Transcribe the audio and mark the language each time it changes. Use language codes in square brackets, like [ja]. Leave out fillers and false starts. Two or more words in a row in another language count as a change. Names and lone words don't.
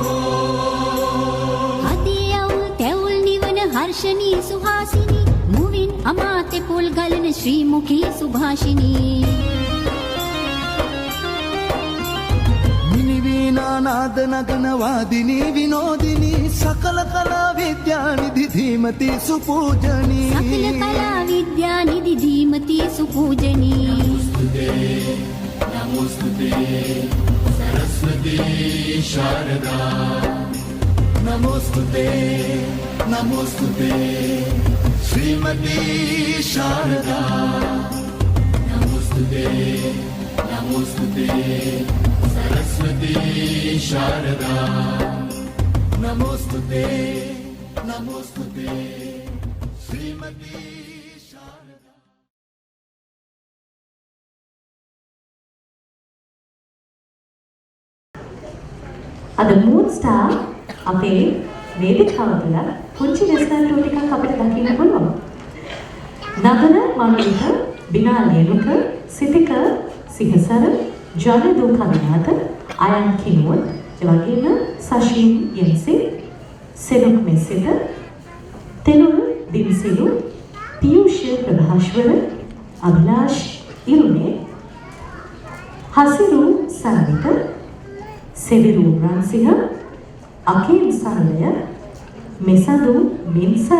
[si] හදියවුල් තැවුල් නිවන හර්ෂණී සුහාසිනී මුවින් අමාත්‍ය පොල් ගලන ශ්‍රී මුඛී සුභාෂිනී මිනිවීනා නාද නගන වාදිනී විනෝදිනී සකල කලා විද්‍යා නිධි ධීමති සුපූජනී සකල කලා විද්‍යා නිධි ධීමති සුපූජනී [sa] नमोस्तुते नमोस्तुते श्रीमती शारदा नमोस्तुते नमोस्तुते सरस्वती शारदा नमोस्तुते नमोस्तुते श्रीमती शारदा [si] අද මූන් ස්ටාර් අපේ වේදිකාව තුළ පුංචි රෙස්ටරන්ට් ටිකක් අපිට දකින්න පුළුවන්. නගර මනුලික, බිනා ලේනුක, සිතික සිහසර, ජනදු කවිනාත, අයන් කිනුවත්, එවැගේම සශීන් යෙන්සේ, සෙනුක් මෙසිත, තෙනුල් දින්සිලු, පියුෂ් ප්‍රභාස්වර, අභිලාෂ් ඉරුනේ, හසිරු සරවිත, සෙවිරු රන්සිහ, අකීම් සරලය, මෙසඳු මින්සර.